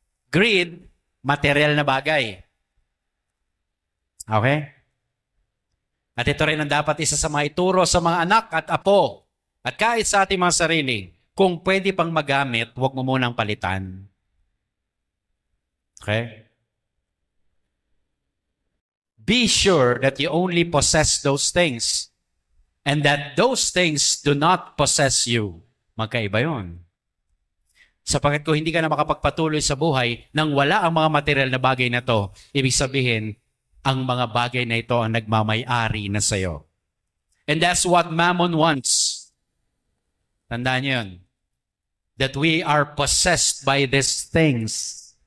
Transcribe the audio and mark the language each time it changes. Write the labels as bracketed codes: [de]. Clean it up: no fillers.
[tl] Greed, material na bagay. Okay? At ito rin ang dapat isa sa mga ituro sa mga anak at apo. At kahit sa ating mga sarili, kung pwede pang magamit, huwag mo munang palitan. Okay? [en] Be sure that you only possess those things and that those things do not possess you. [tl] Magkaiba yun. Sapagkat kung hindi ka na makapagpatuloy sa buhay nang wala ang mga material na bagay na to, ibig sabihin, ang mga bagay na ito ang nagmamay-ari na sa'yo. [en] And that's what Mammon wants. [tl] Tandaan niyo yun. [en] That we are possessed by these things.